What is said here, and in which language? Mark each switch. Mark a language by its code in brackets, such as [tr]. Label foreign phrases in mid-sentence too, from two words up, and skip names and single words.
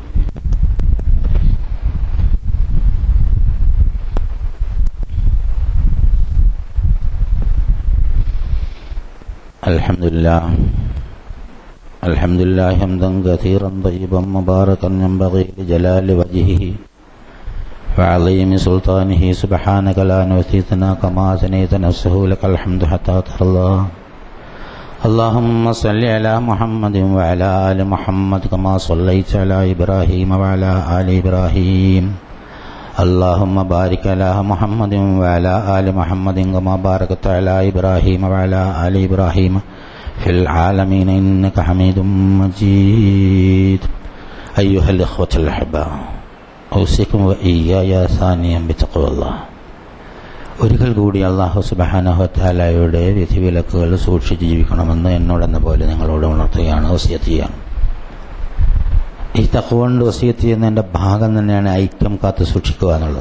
[ar] الحمد لله حمدا كثيرا طيبا مباركا ينبغي لجلال وجهه وعظيم سلطانه سبحانك لا نحصي ثناء كما أثنيت نفسه لك الحمد حتى ترضى. اللهم صل على محمد وعلى آل محمد كما صليت على إبراهيم وعلى آل إبراهيم. اللهم بارك على محمد وعلى آل محمد كما باركت على إبراهيم وعلى آل إبراهيم في العالمين إنك حميد مجيد. أيها الإخوة الأحباء أوصيكم وإياي ثانيا بتقوى الله. [ml] ഒരിക്കൽ കൂടി [ar] الله سبحانه وتعالى [ml] വിധിവിലക്കുകൾ സൂക്ഷിച്ച് ജീവിക്കണമെന്ന് എന്നോടെന്ന പോലെ നിങ്ങളോട് ഉണർത്തുകയാണ്, വസിയത്ത് ചെയ്യാണ്. ഈ തഖ്വ കൊണ്ട് വസിയത്ത് ചെയ്യുന്നതിന്റെ ഭാഗം തന്നെയാണ് ഐക്യം കാത്തു സൂക്ഷിക്കുക എന്നുള്ളത്.